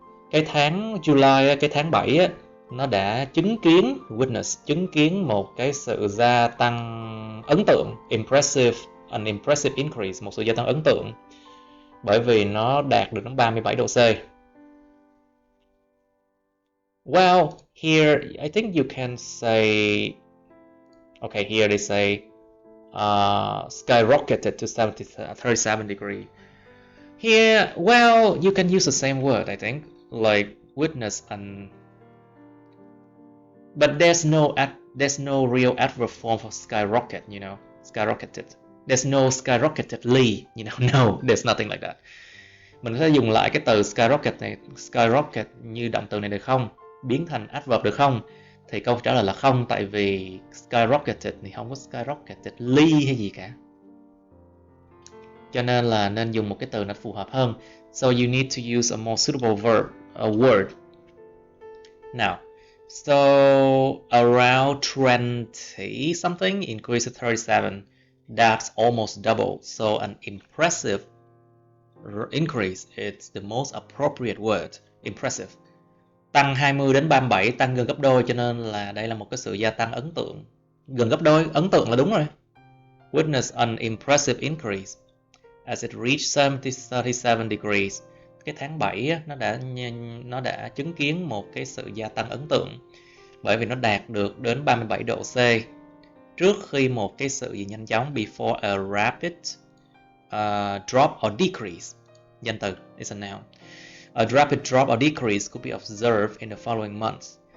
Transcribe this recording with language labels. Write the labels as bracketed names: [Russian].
[Vietnamese] Cái tháng July, cái tháng 7 á, nó đã chứng kiến một cái sự gia tăng ấn tượng, [English] an impressive increase, [Vietnamese] một sự gia tăng ấn tượng, bởi vì nó đạt được đến 37 độ C. [English] Well, here I think you can say, okay, here they say skyrocketed to 37 degree. Here, well, you can use the same word, I think, like witness but there's no real adverb form for skyrocket, you know, skyrocketed. There's no skyrocketedly, you know, no, there's nothing like that. [Vietnamese] Mình sẽ dùng lại cái từ skyrocket này, skyrocket như động từ này được không? Biến thành adverb được không? Thì câu trả lời là không, tại vì skyrocketed thì không có skyrocketedly hay gì cả. Cho nên là nên dùng một cái từ nó phù hợp hơn. [English] So you need to use a more suitable word. Now, so around 20 something increase to 37. That's almost double. So an impressive increase is the most appropriate word. Impressive. [Vietnamese] Tăng 20 đến 37, tăng gần gấp đôi, cho nên là đây là một cái sự gia tăng ấn tượng. Gần gấp đôi, ấn tượng là đúng rồi. [English] Witness an impressive increase as it reached 37 degrees. [Vietnamese] Cái tháng 7 á, nó đã chứng kiến một cái sự gia tăng ấn tượng bởi vì nó đạt được đến 37 độ C trước khi một cái sự gì nhanh chóng, [English] before a rapid drop or decrease. [Vietnamese] Danh từ, [English] it's a noun. A rapid drop or decrease could be observed in the following months.